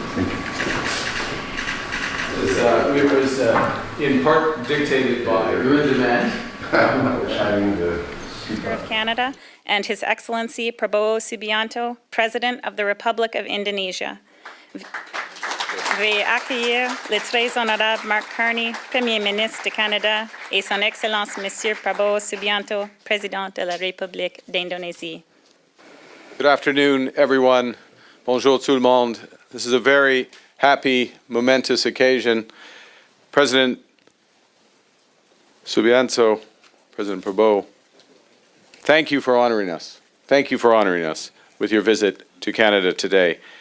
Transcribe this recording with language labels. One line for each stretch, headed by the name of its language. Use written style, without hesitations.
English: It was in part dictated by your demand. Speaker of Canada and His Excellency Prabowo Subianto, President of the Republic of Indonesia.
French: Veuillez accueillir le très honorable Mark Carney, Premier ministre du Canada, et Son Excellence Monsieur Prabowo Subianto, Président de la République d'Indonésie.
English: Good afternoon, everyone.
French: Bonjour tout le monde.
English: This is a very happy, momentous occasion. President Subianto, President Prabowo, thank you for honoring us. Thank you for honoring us with your visit to Canada today.